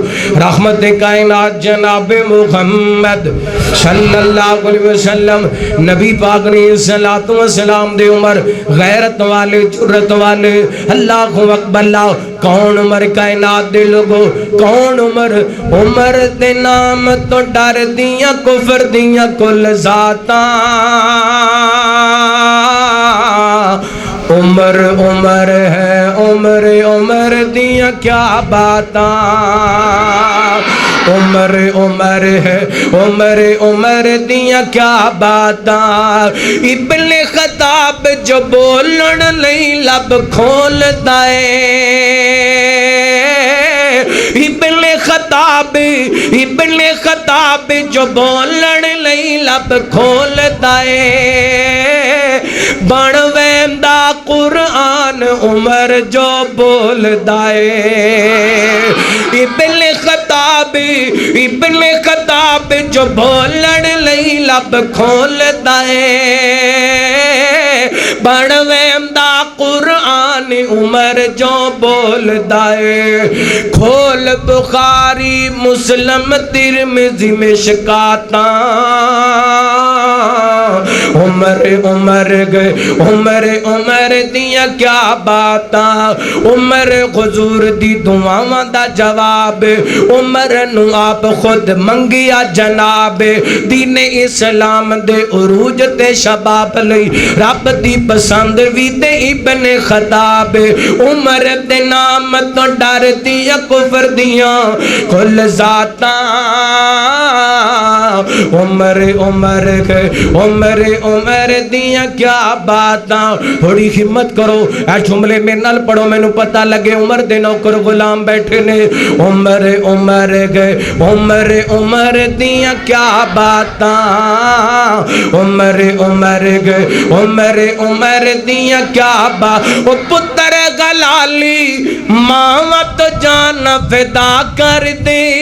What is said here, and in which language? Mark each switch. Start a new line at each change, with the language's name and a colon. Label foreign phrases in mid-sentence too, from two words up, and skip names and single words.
Punjabi: رحمت کائنات جناب محمد
Arabic: صلی اللہ علیہ وسلم.
Punjabi: نبی پاک نے صلاۃ و سلام دے عمر غیرت والے جرت والے.
Arabic: اللہ اکبر.
Punjabi: اللہ کون عمر کائنات دے لوگو کون عمر؟ عمر دے نام تو ڈر دیاں کفر دیاں کل ذاتاں. عمر عمر ہے عمر عمر دیاں کیا باتاں. عمر عمر ہے عمر عمر دیاں کیا باتاں. ابن خطاب جو بولن لئی لب کھولدا ہے. ابن خطاب جو بولن لئی لب کھولدا ہے. بن ویندا قرآن عمر جو بولدا ہے. ابن خطاب جو بولن لئی لب کھولدا ہے. بن ویندا قرآن عمر جو بولدا ہے. کھول بخاری مسلم ترمذی مشکاتاں. عمر عمر گئے عمر عمر دیاں کیا باتاں. عمر حضور دی دعاواں دا جواب عمر نو آپ خود منگیا جناب. دین اسلام دے عروج تے شباب لئی رب دی پسند وی تے ابن خطاب. عمر دے نام تو ڈر دیاں کفر دیاں کل ذاتاں. عمر عمر گئے عمر عمر دیاں کیا باتاں. تھوڑی ہمت کرو اے جملے میں نال پڑھو مینوں پتہ لگے عمر دے نوکر غلام بیٹھے نے. عمر عمر گئے عمر عمر دیاں کیا باتاں. عمر عمر گئے عمر عمر دیاں کیا باتاں. او پتر گلالی ماں تو جان فدا کر دے.